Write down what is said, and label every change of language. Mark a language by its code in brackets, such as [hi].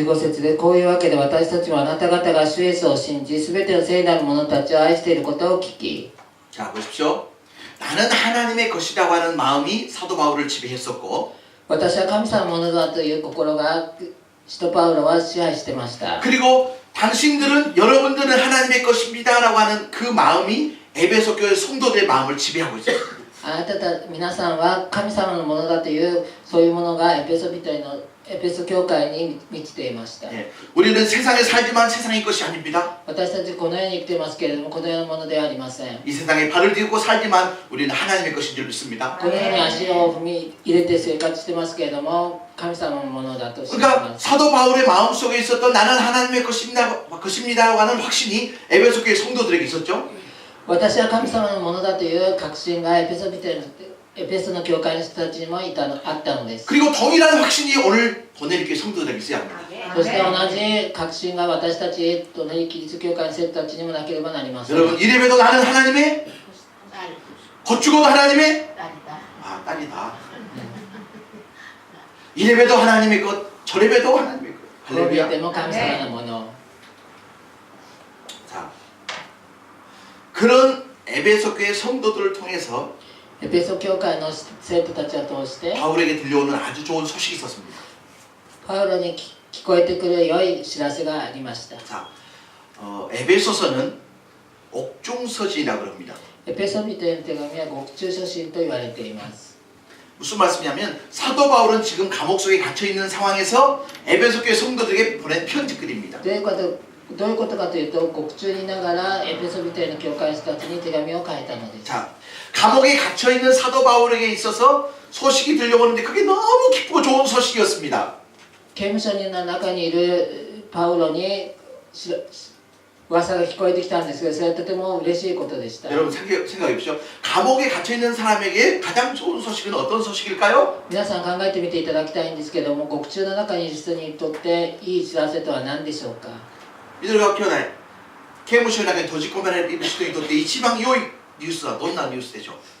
[ja] 15節でこういうわけで私たちはあなた方が主イエスを信じ、すべての聖なる者たちを愛していることを聞き。 [ko] 자 보십시오. 나는 하나님의 것이라고 하는 마음이 사도 바울을 지배했었고 [ja] 私は神様のものだという心が使徒パウロは支配してました。 [ko] 그리고 당신들은 여러분들은 하나님의 것입니다라고 하는 그 마음이 에베소 교회 성도들의 마음을 지배하고 있어요. [ja] あなた皆さんは神様のものだというそういうものがエペソ教会に満ちていました。 [ko] 네, 우리는 세상에 살지만 세상의 것이 아닙니다. [ja] 私たちこの世に生きていますけれどもこの世のものではありません。 [ko] 이 세상에 발을 딛고 살지만 우리는 하나님의 것인 줄 믿습니다. [ja] この世に足を踏み入れて生活してますけれども神様のものだと信じ [ko] 그러니까 [ja] ます。 [ko] 사도 바울의 마음속에 있었던 나는 하나님의 것입니다라고 하는 확신이 에베소 교회 성도들에게 있었죠. [ja] 私は神様のものだという確信がエペソの教会の人たちにもあったのです。 [ko] 그리고 동일한 확신이 오늘 보내리교회 성도들에게 있어야 합니다. [ja] そして同じ確信が私たちとねキリスト教会の生徒たちにもなければなりません。 [ko] 여러분 이래봬도 나는 하나님의 곧 죽어도 하나님의 딸이다. 이래봬도 하나님의 것 저래봬도 하나님의 것. [ja] こう見え [ko] 할렐루야. [ja] ても神様のもの。 [ko] 자, 그런 에베소 교회 성도들을 통해서 [ja] エペソ教会の生徒たちを通して [ko] 바울에게 들려오는 아주 좋은 소식이 있었습니다. [ja] パウロに聞こえてくる良い知らせがありました。 [ko] 자, 에베소서는 옥중서신이라고 합니다. [ja] エペソ人への手紙は獄中書信と言われています。 [ko] 무슨 말씀이냐면 사도 바울은 지금 감옥 속에 갇혀 있는 상황에서 에베소 교회 성도들에게 보낸 편지글입니다. [ja] どういうことかというと獄中にいながらエペソ人への教会の人たちに手紙を書いたのです。 [ko] 자, 감옥에 갇혀 있는 사도 바울에게 있어서 소식이 들려오는데 그게 너무 기쁘고 좋은 소식이었습니다. [ja] 刑務所の中にいるパウロに噂が聞こえてきたんですけど、それはとても嬉しいことでした。 [ko] 여러분 생각해 보십시오. 감옥에 갇혀 있는 사람에게 가장 좋은 소식은 어떤 소식일까요? [ja] 皆さん考えてみていただきたいんですけども、獄中の中にいる人にとっていい知らせとは何でしょうか。 [ko] 이들과 교회 [ja] 刑務所に閉じ込められている人にとって一番良いニュースはどんなニュースでしょう?